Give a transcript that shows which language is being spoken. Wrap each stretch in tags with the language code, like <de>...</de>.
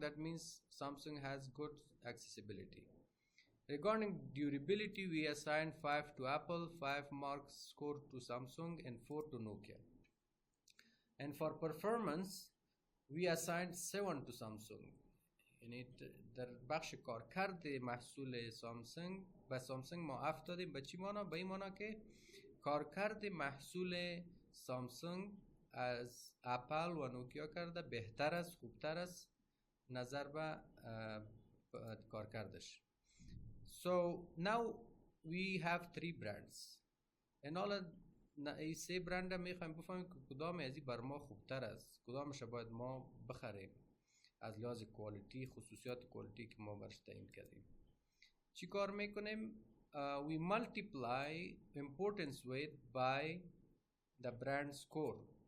<en>That means Samsung has good accessibility. Regarding durability, we assigned 5 to Apple, 5 marks scored to Samsung, and 4 to Nokia. And for performance, we assigned 7 to Samsung.</en> <fa>یعنی در بخش کارکرد محصول سامسونگ به سامسونگ ما 7 دادیم. به چی مانا؟ به این مانا که کارکرد محصول سامسونگ از اپل و نوکیا کرده بهتر است، خوبتر است نظر به کارکردش.</fa> <en>So now we have 3 brands. and all</en> <fa>این 3 برند هم میخوایم بفهمیم که کدام از این بر ما خوبتر است، کدامش باید ما بخریم از لحاظ کوالیتی، خصوصیات کوالیتی که ما برش تعیین کردیم. چی کار میکنیم؟</fa> <en>We multiply importance weight by the brand score.</en>